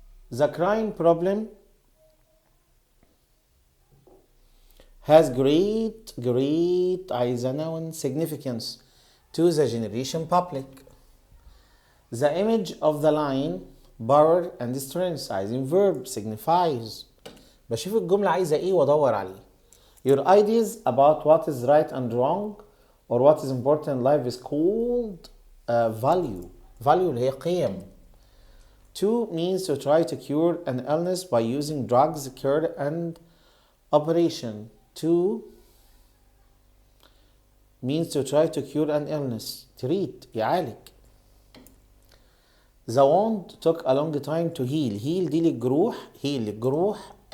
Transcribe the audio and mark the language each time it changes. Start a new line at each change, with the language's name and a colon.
English: The crime problem has great عايزة noun significance to the generation public. The image of the line power and strength عايزين verb signifies.
Arabic: بشوف الجملة عايزة ايه وادور عليه.
English: Your ideas about what is right and wrong or what is important in life is called value
Arabic: اللي هي قيم.
English: To means to try to cure an illness by using drugs, cure and operation. To means to try to cure an illness. treat يعالج. The wound took a long time to heal.
Arabic: heal دي للجروح.